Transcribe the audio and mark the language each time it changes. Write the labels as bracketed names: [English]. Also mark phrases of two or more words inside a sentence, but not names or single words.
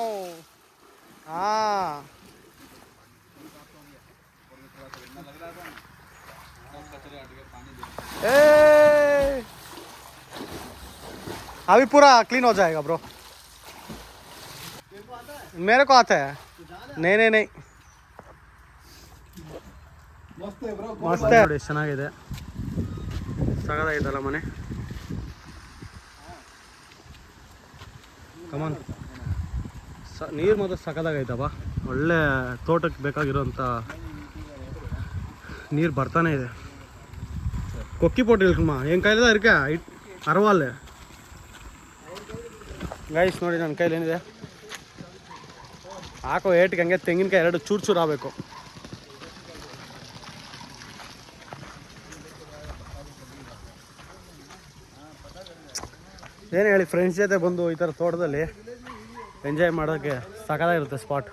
[Hindi] हाँ ए अभी पूरा क्लीन हो जाएगा ब्रो. मेरे को आता है. नहीं मस्त है ब्रो. [Kannada] ಮಸ್ತ್ ನೋಡಿ ಚೆನ್ನಾಗಿದೆ. ಸಗದಾಗಿತ್ತಲ್ಲ ಮನೆ. ಕಮಾನ್ ನೀರು ಮಾತ್ರ ಸಕದಾಗೈತಪ್ಪ. ಒಳ್ಳೆ ತೋಟಕ್ಕೆ ಬೇಕಾಗಿರೋಂಥ ನೀರು ಬರ್ತಾನೆ ಇದೆ. [Tamil] கொக்கி போட்டு இருக்குமா என் கையில் தான் இருக்கா பரவாயில்ல. [Kannada] ಗೈಸ್ ನೋಡಿ ನನ್ನ ಕೈಲಿ ಏನಿದೆ ಹಾಕೋ ಏಟಿಗೆ ಹಂಗೆ ತೆಂಗಿನಕಾಯಿ 2 ಚೂರು ಆಗಬೇಕು. ಏನು ಹೇಳಿ ಫ್ರೆಂಡ್ಸ್ ಜೊತೆ ಬಂದು ಈ ಥರ ತೋಟದಲ್ಲಿ ಎಂಜಾಯ್ ಮಾಡೋಕ್ಕೆ ಸಕತ್ತಾಗಿರುತ್ತೆ ಸ್ಪಾಟ್.